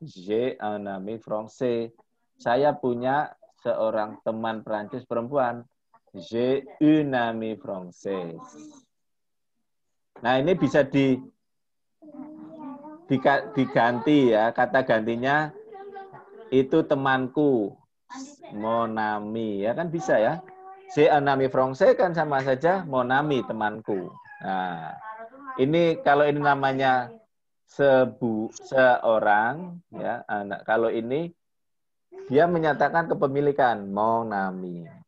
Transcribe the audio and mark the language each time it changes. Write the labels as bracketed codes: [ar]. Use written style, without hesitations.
[fr] J'ai un ami français. [id] Saya punya seorang teman Prancis perempuan. [fr] J'ai une amie française. [id] Nah, ini bisa diganti ya. Kata gantinya itu temanku. Monami. Ya kan bisa ya. [fr] J'ai un ami français [id] kan sama saja [fr] monami temanku. [id] Nah, ini kalau ini namanya seorang ya anak. Kalau ini dia menyatakan kepemilikan mon ami.